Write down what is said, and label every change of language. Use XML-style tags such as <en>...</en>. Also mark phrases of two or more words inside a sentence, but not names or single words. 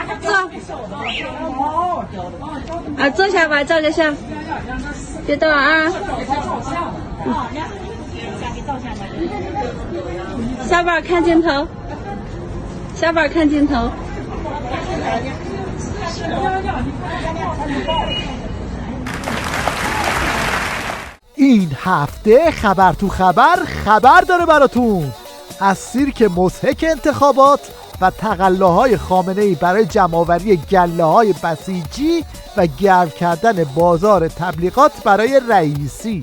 <zh>坐下吧，照个相，别动啊。小宝看镜头，小宝看镜头。</zh> <fa>این هفته خبر تو خبر داره براتون از سیرک مضحک انتخابات و تقلاهای خامنه‌ای برای جمع‌آوری گله‌های بسیجی و گرم کردن بازار تبلیغات برای رئیسی.</fa>